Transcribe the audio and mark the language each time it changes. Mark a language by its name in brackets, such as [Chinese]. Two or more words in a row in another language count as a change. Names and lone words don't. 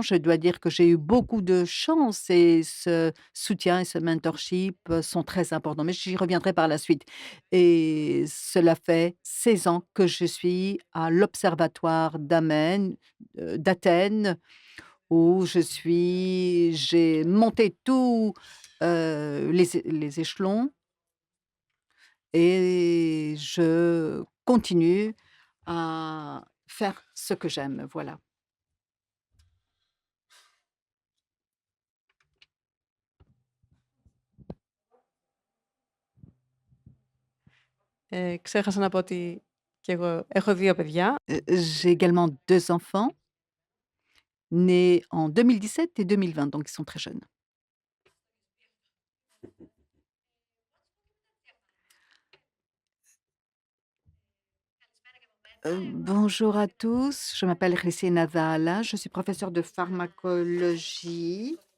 [French] Je dois dire que j'ai eu beaucoup de chance et ce soutien et ce mentorship, sont très importants, mais j'y reviendrai par la suite et cela fait 16 ans que je suis à l'Observatoire d'Athènes où j'ai monté tous, les échelons et je continue à faire ce que j'aime, voilà. [Greek] Ξέχασα να πω ότι και εγώ έχω 2 παιδιά. [French] J'ai également 2 enfants nés en 2017 et 2020, donc ils sont très jeunes. Bonjour à tous, je m'appelle Hrisina Zahala, je suis professeure de pharmacologie